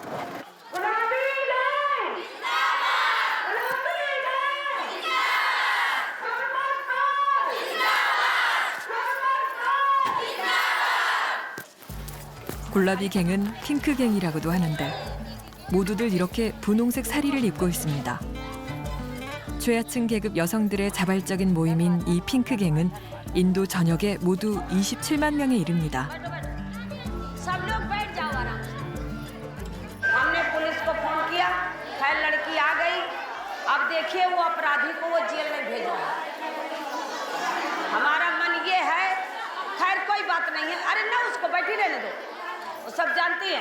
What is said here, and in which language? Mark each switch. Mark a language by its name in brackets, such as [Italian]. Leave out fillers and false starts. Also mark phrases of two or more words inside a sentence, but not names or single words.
[Korean] 굴라비갱은 핑크갱이라고도 하는데 모두들 이렇게 분홍색 사리를 입고 있습니다. 최하층 계급 여성들의 자발적인 모임인 이 핑크갱은 인도 전역에 모두 27만 명에 이릅니다. [Hindi] सब लोग बैठ जाओ आराम से। हमने पुलिस को फोन किया, खैर लड़की आ गई। अब देखिए वो अपराधी को वो जेल में भेज रहा है। हमारा मन ये है, खैर कोई बात नहीं है, अरे ना उसको बैठी रहने दो, वो सब जानती है।